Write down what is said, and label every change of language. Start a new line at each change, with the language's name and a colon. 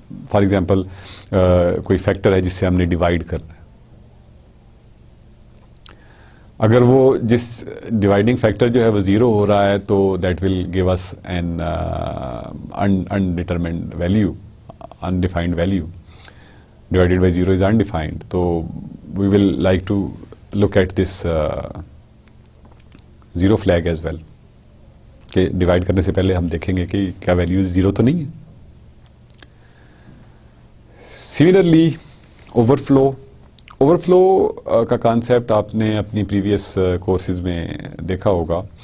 Urdu: For example کوئی factor ہے جس سے ہم نے ڈیوائڈ کرنا ہے. اگر وہ جس ڈیوائڈنگ فیکٹر جو ہے وہ 0 ہو رہا ہے تو
English: That will give us an indeterminate value, undefined value. Divided by 0 is undefined. So we will like to look at this zero flag as well.
Urdu: کہ ڈیوائڈ کرنے سے پہلے ہم دیکھیں گے کہ کیا ویلیو 0 تو نہیں ہے. سملرلی اوور فلو کا کانسیپٹ آپ نے اپنی پریویس کورسز میں دیکھا ہوگا.